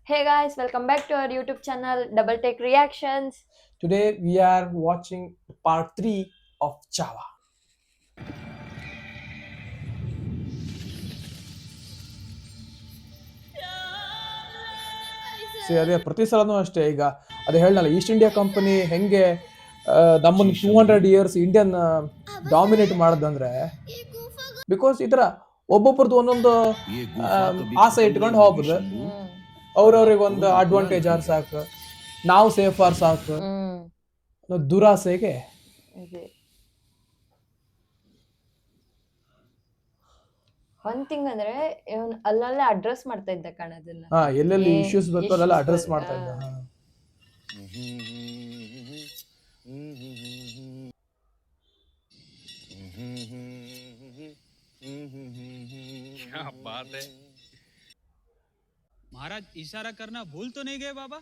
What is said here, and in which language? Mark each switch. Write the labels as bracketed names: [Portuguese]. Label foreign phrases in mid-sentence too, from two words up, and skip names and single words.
[English] Hey guys, welcome back to our YouTube channel Double Take Reactions. Today we are watching part 3 of Java. [Kannada] ಅದೇ ಪ್ರತಿ ಸಲನೂ ಅಷ್ಟೇ. ಈಗ ಅದೇ ಹೇಳಲ್ಲ, ಈಸ್ಟ್ ಇಂಡಿಯಾ ಕಂಪನಿ ಹೆಂಗೆ ನಮ್ಮನ್ನು 200 [English] years Indian dominate [Kannada] ಮಾಡೋದಂದ್ರೆ ಬಿಕಾಸ್ ಈ ಥರ ಒಬ್ಬೊಬ್ರದ್ದು ಒಂದೊಂದು ಆಸೆ ಇಟ್ಕೊಂಡು ಹೋಗ್ಬೋದು. ಅವ್ರವ್ರಿಗೆ ಒಂದು ಅಡ್ವಾಂಟೇಜ್ ಆರ್ ಸಾಕು, ನಾವು ಸೇಫ್ ಆರ್ ಸಾಕು, ದುರಾಸೆಗೆ ಒಂದ್ ಥಿಂಗ್ ಅಂದ್ರೆ ಅಲ್ಲಲ್ಲೇ ಅಡ್ರೆಸ್ ಮಾಡ್ತಾ ಇದ್ದ ಕಾಣದನ್ನ. ಎಲ್ಲೆಲ್ಲಿ ಇಶ್ಯೂಸ್ ಬೇಕೋ ಅಲ್ಲೆಲ್ಲ ಅಡ್ರೆಸ್ ಮಾಡ್ತಾ ಇದ್ದ. [Hindi] क्या बात है महाराज, इशारा करना भूल तो नहीं गए बाबा?